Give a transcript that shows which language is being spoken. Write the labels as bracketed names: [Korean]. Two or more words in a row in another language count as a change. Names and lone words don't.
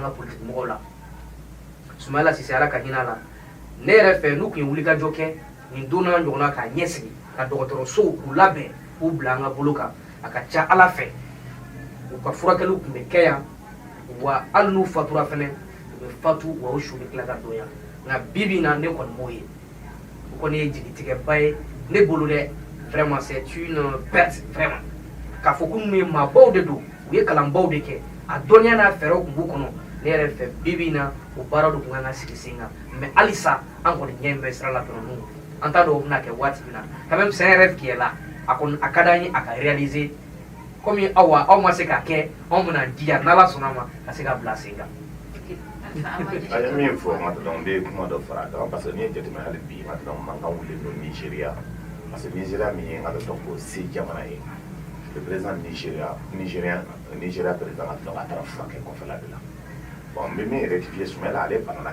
[Bambara] ka politique mɔgɔw la Soumaïla Cissé ala ka hinɛ a la ne yɛrɛ fɛ n'u tun ye wulikajɔ kɛ nin don n'a ɲɔgɔnna k'a ɲɛsigi ka dɔgɔtɔrɔsow k'u labɛn k'u bila an ka bolo kan a ka ca ala fɛ u ka furakɛliw tun bɛ kɛ yan wa hali n'u fatura fɛnɛ u bɛ fatu wa u su bɛ tila ka don yan nka bibi na ne kɔni m'o ye o kɔni ye jigitigɛba ye ne bolo dɛ [French] vraiment c'est une perte vraiment [Bambara] k'a fɔ ko ninnu ye maabaw de don u ye kalanbaw de kɛ a dɔnniya n'a fɛɛrɛw tun b'u kɔnɔ ne yɛrɛ fɛ bibi na o baaraw de tun kan ka sigi sen kan mais halisa an kɔni ɲɛ bɛ sira la dɔrɔn n'u an t'a dɔn o bɛna kɛ waati min na [French] quand même c'est un rêve qui est là [Bambara] a kɔni a ka d'an ye a ka réaliser komi aw ma se k'a kɛ anw bɛna jija n'ala sɔnna ma ka se ka bila sen kan. a ye min fɔ maintenant n bɛ kuma dɔ fara a kan parce que n'i ye jateminɛ hali bi maintenant mankan wulilen don Nigéria parce que Nigéria min ye an bɛ dɔn ko se jamana ye [French] le président [Bambara] Nigéria président a taara furakɛ kɔfɛla de la bon n bɛ min rectifier Soumaïla ale banana